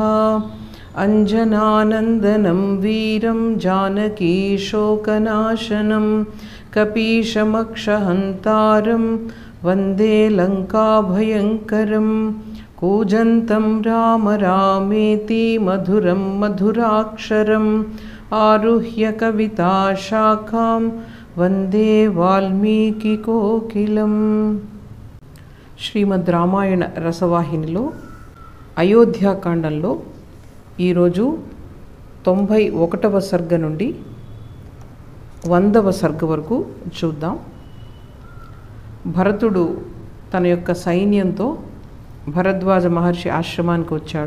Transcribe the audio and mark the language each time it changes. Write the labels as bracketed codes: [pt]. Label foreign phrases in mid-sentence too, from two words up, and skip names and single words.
[sa] अञ्जनानन्दनं वीरं जानकीशोकनाशनं कपीशमक्षहन्तारं वन्दे लङ्काभयङ्करं। कूजन्तं राम रामेति मधुरं मधुराक्षरम् आरुह्य कविताशाखां वन्दे वाल्मीकिकोकिलं। [te] శ్రీమద్ రామాయణ రసవాహినిలో అయోధ్యాకాండంలో ఈరోజు 91వ సర్గ నుండి 100వ సర్గ వరకు చూద్దాం. భరతుడు తన యొక్క సైన్యంతో భరద్వాజ మహర్షి ఆశ్రమానికి వచ్చాడు.